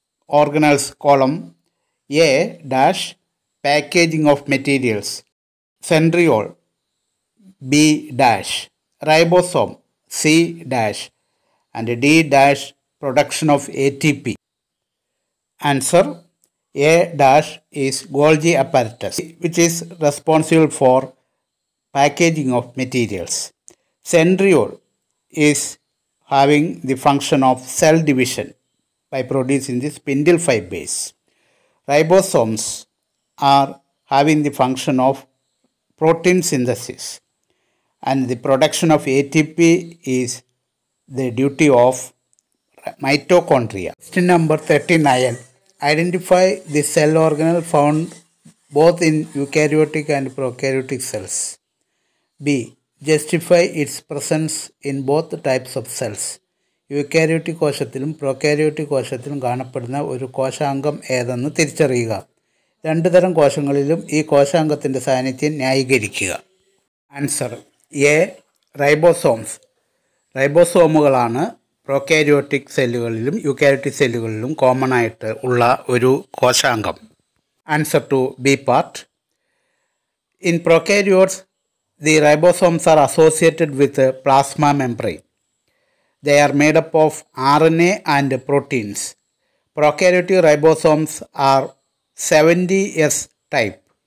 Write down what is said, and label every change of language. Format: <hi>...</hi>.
<en>Organelles column A dash packaging of materials, centriole B dash, ribosome C dash and D dash production of ATP. Answer: A dash is Golgi apparatus, which is responsible for packaging of materials. Centriole is having the function of cell division by producing the spindle fibers. Ribosomes are having the function of protein synthesis, and the production of ATP is the duty of mitochondria. Question number 39. Identify the cell organelle found both in eukaryotic and prokaryotic cells. B. justify its presence in both types of cells.</en> <ml>Eukaryotic കോശത്തിലും prokaryotic കോശത്തിലും കാണപ്പെടുന്ന ഒരു കോശാംഗം ഏതെന്ന് തിരിച്ചറിയുക. രണ്ടു തരം കോശങ്ങളിലും ഈ കോശാംഗത്തിൻ്റെ സാന്നിധ്യം ന്യായീകരിക്കുക. Answer A. Ribosomes. റൈബോസോമുകളാണ് prokaryotic സെല്ലുകളിലും eukaryotic സെല്ലുകളിലും common ആയിട്ട് ഉള്ള ഒരു കോശാംഗം.</ml> <en>Answer to B part. In prokaryotes, the ribosomes are associated with the plasma membrane. They are made up of RNA and proteins. Prokaryotic ribosomes are 70S type.</en>